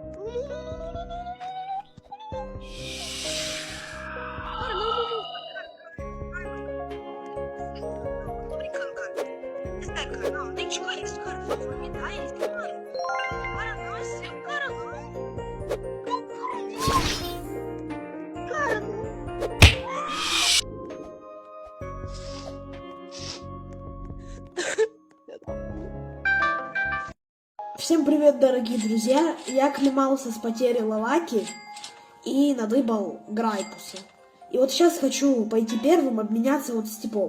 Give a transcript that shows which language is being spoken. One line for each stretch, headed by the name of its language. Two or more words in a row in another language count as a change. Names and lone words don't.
Portuguese: Tô brincando, cara. É sério, cara. Não, nem te conheço, cara. Por favor, me dá eles, cara. Cara, não é seu, cara, não. Não, cara, não. Cara, não.
Russian: Всем привет, дорогие друзья! Я клемался с потерей Лаваки и надыбал Грайпуса. И вот сейчас хочу пойти первым обменяться вот с типом.